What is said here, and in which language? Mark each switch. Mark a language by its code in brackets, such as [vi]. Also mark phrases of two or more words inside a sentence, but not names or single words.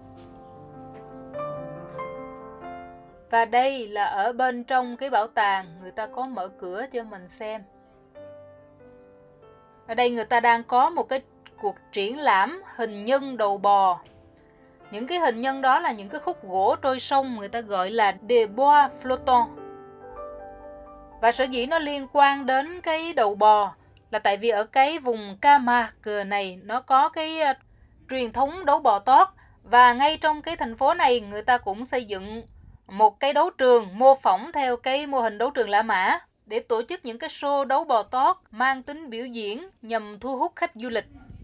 [vi] Và đây là ở bên trong cái bảo tàng, người ta có mở cửa cho mình xem. Ở đây người ta đang có một cái cuộc triển lãm hình nhân đầu bò. Những cái hình nhân đó là những cái khúc gỗ trôi sông, người ta gọi là [fr] des bois flottants. [vi] Và sở dĩ nó liên quan đến cái đầu bò là tại vì ở cái vùng Camargue này nó có cái truyền thống đấu bò tót. Và ngay trong cái thành phố này người ta cũng xây dựng một cái đấu trường mô phỏng theo cái mô hình đấu trường La Mã để tổ chức những cái show đấu bò tót mang tính biểu diễn nhằm thu hút khách du lịch.